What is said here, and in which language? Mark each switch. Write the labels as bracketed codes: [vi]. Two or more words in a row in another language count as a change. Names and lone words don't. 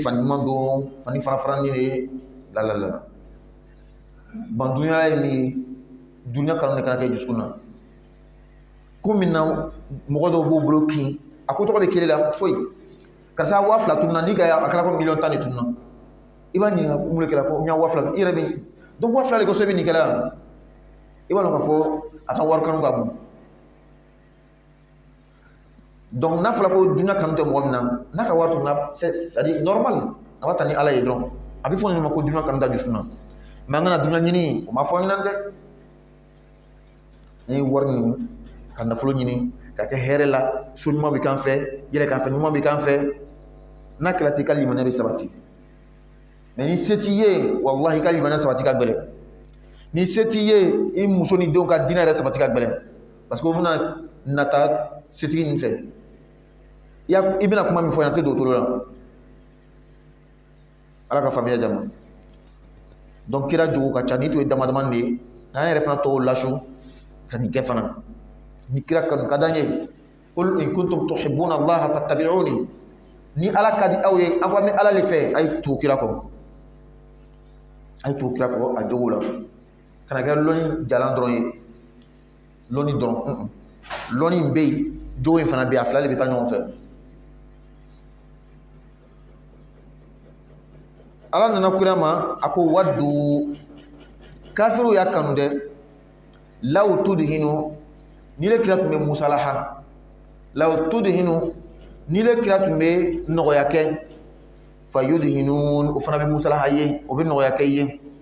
[bm] fani ɲuman don fani fara-farani de la ban dunuya ye min ye dunuya kanu de kana kɛ dusukun na ko min na mɔgɔ dɔw b'u bolo kin a ko tɔgɔ bɛ kelen la foyi karisa 2000 tununa n'i ka a kɛra ko 1,10 de tununa i b'a ɲininka mun de kɛra ko n y'a 2000 i yɛrɛ bɛ donc 2000 de kosɔn i bɛ nin kɛla yan i b'a dɔn k'a fɔ a ka wari kanu ka bon donc n'a fɔra ko dunuya kanu tɛ mɔgɔ min na n'a ka wari tununa [fr] c'est à dire normal [bm] a b'a ta ni ala ye dɔrɔn a bɛ fɔ nin ma ko dunuya kanu da dusukun na mais an kana dunuya ɲini o ma fɔ an ɲɛna dɛ an ye wari ɲini ka nafolo ɲini ka kɛ hɛrɛ la so ɲuman bɛ k'an fɛ yɛrɛ k'a fɛ ɲuman bɛ k'an fɛ n'a kɛra ten i ka limaniya bɛ sabati mais ni se t'i ye wallahi i ka limaniya sabati ka gɛlɛn ni se t'i ye i muso ni denw ka diinɛ yɛrɛ sabati ka gɛlɛn [fr] parce que [bm] o bɛna nata setigi nin fɛ i bɛna kuma min fɔ yan a tɛ don o tolo la ala ka faamuya jama donc kira jogo ka ca ni to damadama de an yɛrɛ fana tɔw lasu ka nin kɛ fana ni kira kanu ka d'an ye [ar] قل إن كنتم تحبون الله فاتبعوني [bm] ni ala ka di aw ye aw bɛ ala le fɛ a ye tugu kira kɔ a ye tugu kira kɔ a jogo la kana kɛ lɔnni jalan dɔrɔn ye lɔnni dɔrɔn lɔnni in bɛ yen jogo in fana bɛ yen a fila de bɛ taa ɲɔgɔn fɛ ala nana kira ma a ko waddu kafiru y'a kanu dɛ [ar] لو تدهن [bm] ni le kira tun bɛ musalaha [ar] لو تدهن [bm] ni le kira tun bɛ nɔgɔya kɛ [ar] فيدهنون [bm] o fana bɛ musalaha ye o bɛ nɔgɔya kɛ ye